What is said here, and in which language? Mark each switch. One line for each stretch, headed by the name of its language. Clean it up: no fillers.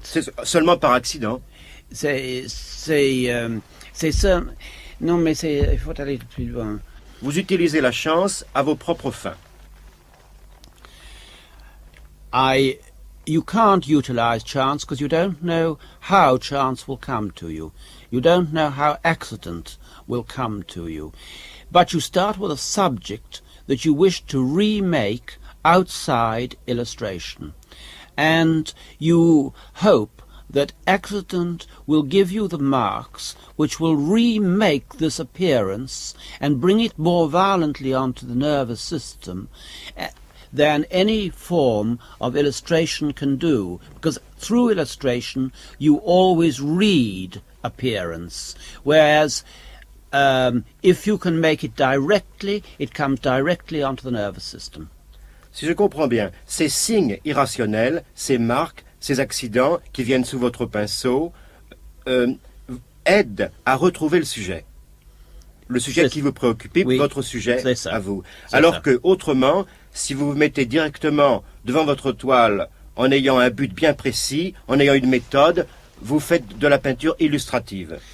French: C'est seulement par accident. C'est ça. Non, mais il faut aller plus loin. Vous utilisez la chance à vos propres fins.
English: You can't utilize chance because you don't know how chance will come to you. You don't know how accident will come to you. But you start with a subject that you wish to remake outside illustration. And you hope that accident will give you the marks which will remake this appearance and bring it more violently onto the nervous system than any form of illustration can do, because through illustration you always read appearance, whereas if you can make it directly, it comes directly onto the nervous system.
French: Si je comprends bien, ces signes irrationnels, ces marques, ces accidents qui viennent sous votre pinceau aident à retrouver le sujet qui vous préoccupe, oui, votre sujet à vous. Alors que autrement, si vous vous mettez directement devant votre toile en ayant un but bien précis, en ayant une méthode, vous faites de la peinture illustrative.